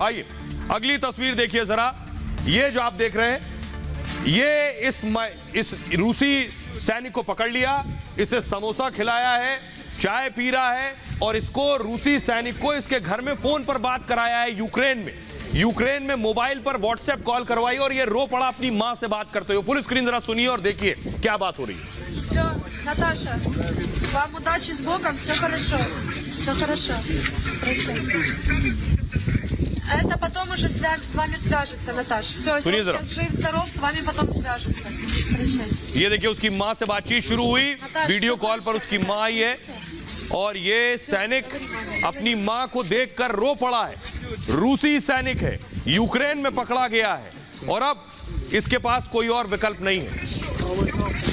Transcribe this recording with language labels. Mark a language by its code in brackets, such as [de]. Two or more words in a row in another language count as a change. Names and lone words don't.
[hi] आइए अगली तस्वीर देखिए जरा, ये जो आप देख रहे हैं, ये इस रूसी सैनिक को पकड़ लिया, इसे समोसा खिलाया है, चाय पी रहा है और इसको रूसी सैनिक को इसके घर में फोन पर बात कराया है यूक्रेन में मोबाइल पर व्हाट्सएप कॉल करवाई और ये रो पड़ा अपनी मां से बात करते हुए। [en] full screen [hi] जरा सुनिए और देखिए क्या बात हो रही है। [ru] Наташа, вам удачи с Богом, все хорошо. Все хорошо. Это потом уже с вами свяжется, Наташа. Все, если сейчас жив-здоров, с вами потом свяжется. Прощайся. [hi] ये देखिए उसकी मां से बातचीत शुरू हुई, वीडियो कॉल पर उसकी मां आई है और ये सैनिक अपनी मां को देखकर रो पड़ा है। रूसी सैनिक है, यूक्रेन में पकड़ा गया है और अब इसके पास कोई और विकल्प नहीं है।